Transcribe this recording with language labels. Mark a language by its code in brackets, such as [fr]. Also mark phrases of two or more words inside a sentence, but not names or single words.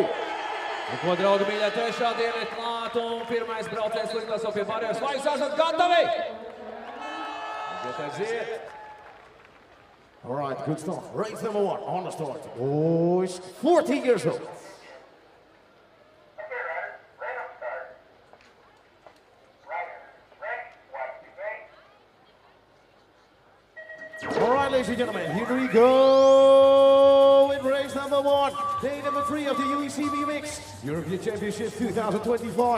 [lv] Ko, draugi, mīļā, trešā diena ir klāta un pirmais braucējs liklaso pie barjeras. Vai jūs esat gatavi? Aiziet. [en] All right, good start. Race number 1 on the start. Oh, it's 14 years old. All right, ladies and gentlemen, here we go in race number 1, day number 3 of the UEC BMX European Championships 2025.